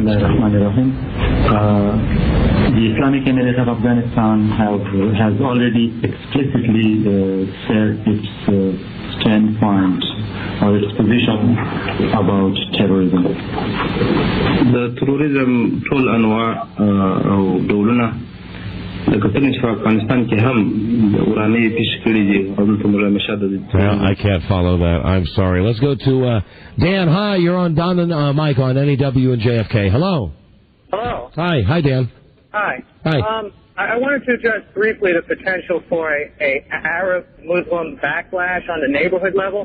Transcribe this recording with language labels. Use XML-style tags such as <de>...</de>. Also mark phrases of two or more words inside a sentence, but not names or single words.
<en>The Islamic Emirate of Afghanistan has already explicitly said its standpoint or its position about terrorism. The terrorism</en> <ps>ټول انواع او ډولونه لکه څنګه چې په افغانستان کې هم ورانه پیښ کړي دي او دلته موږ همیشه د</ps> <en>I can't follow that. I'm sorry. Let's go to Dan. Hi, you're on Don and Mike on NEW and JFK. Hello. Hello. Hi, Dan. Hi. Hi. I wanted to address briefly the potential for a Arab-Muslim backlash on the neighborhood level.</en>